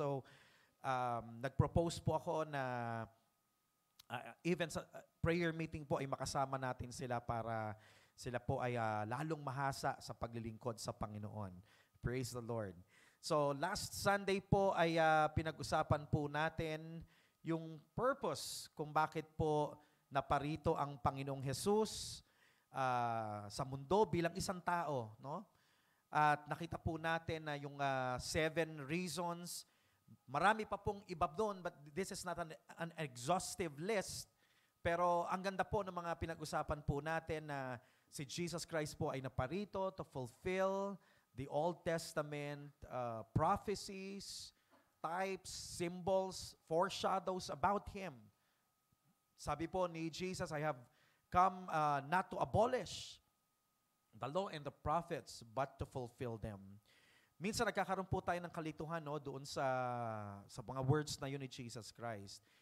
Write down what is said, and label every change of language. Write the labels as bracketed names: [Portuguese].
[Filipino] So nag-propose po ako na even sa prayer meeting po ay makasama natin sila para sila po ay lalong mahasa sa paglilingkod sa Panginoon. [English] Praise the Lord. [Filipino] So last Sunday po ay pinag-usapan po natin yung purpose kung bakit po naparito ang Panginoong Jesus sa mundo bilang isang tao, no? At nakita po natin na yung 7 reasons. Marami pa pong iba doon, [English] but this is not an exhaustive list. [Filipino] Pero ang ganda po ng mga pinag-usapan po natin na si Jesus Christ po ay naparito [English] to fulfill the Old Testament prophecies, types, symbols, foreshadows about Him. [Filipino] Sabi po ni Jesus, [English] I have come not to abolish the law and the prophets, but to fulfill them. [Filipino] Minsan nagkakaroon po tayo ng kalituhan doon sa mga words na yun ni Jesus Christ.